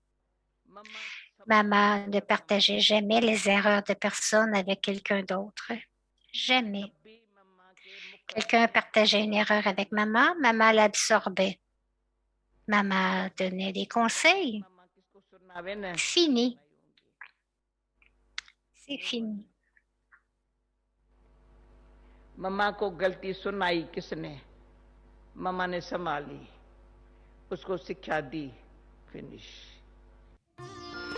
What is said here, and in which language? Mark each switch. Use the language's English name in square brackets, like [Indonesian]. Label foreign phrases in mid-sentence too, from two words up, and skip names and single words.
[French] Maman ne partageait jamais les erreurs de personne avec quelqu'un d'autre. Jamais. Quelqu'un partageait une erreur avec maman, maman l'absorbait. Maman donnait des conseils. Fini. C'est fini. [Hindi] मम्मा को गलती सुनाई किसने मम्मा ने संभाली उसको शिक्षा दी फिनिश